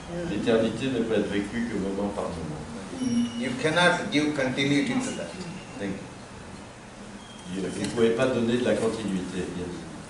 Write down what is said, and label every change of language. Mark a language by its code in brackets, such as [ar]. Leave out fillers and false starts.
[fr] L'éternité ne peut être vécue que moment par moment. [en] You cannot give continuity to that. [fr] Vous ne pouvez pas donner de la continuité.